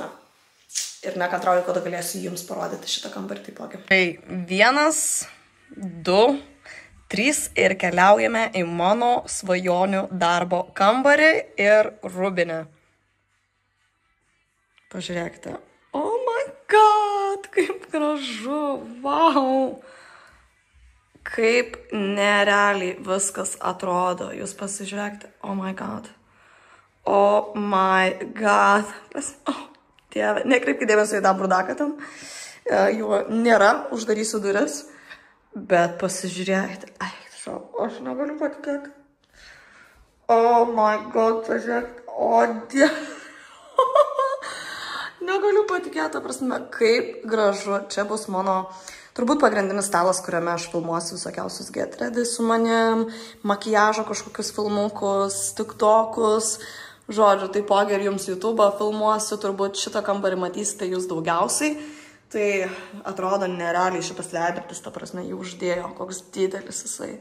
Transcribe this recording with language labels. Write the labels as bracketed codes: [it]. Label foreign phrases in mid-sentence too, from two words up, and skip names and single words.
[lt] Ir nekantrauju, kada galėsiu jums parodyti šitą kambarį taipogi. 1, 2, 3 ir keliaujame į mano svajonių darbo kambarį ir rūbinę. Pažiūrėkite. [en] Oh my god, [lt] kaip gražu, wow. Kaip nerealiai viskas atrodo. Jūs pasižiūrėkite, [en] oh my god. Oh my god. [lt] Dieve, nekreipkite dėmesio į tą brudaką ten. Jo nėra, uždarysiu duris. Bet pasižiūrėkite. Aš negaliu patikėti. [en] Oh my god, [lt] pažiūrėkite. O dieve. Negaliu patikėti, ta prasme, kaip gražu. Čia bus mano, turbūt pagrindinis stalas, kuriame aš filmuosiu visokiausius [en] get ready [lt] su manim, makiažo kažkokius filmukus, tiktokus, žodžiu, taipogi ir jums YouTube'ą filmuosiu, turbūt šitą kambarį matysite jūs daugiausiai. Tai atrodo nerealiai šitas veidrodis, ta prasme, jį uždėjo, koks didelis jisai.